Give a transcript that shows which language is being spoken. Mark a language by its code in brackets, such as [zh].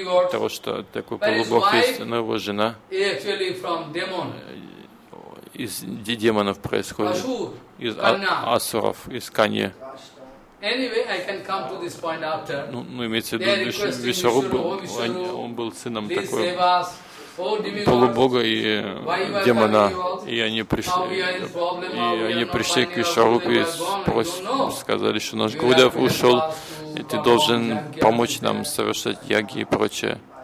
[ru] Трошта такой полубог есть, но его жена из демонов происходит, из асуров, из Канья. [en] Anyway, I can come to this point after. [ru] Ну, имеется в виду, Вишваруп, он был сыном такой полубога и демона, и они пришли к Вишварупе и сказали, что наш Гурудев ушел, и ты должен помочь нам совершать яги и прочее.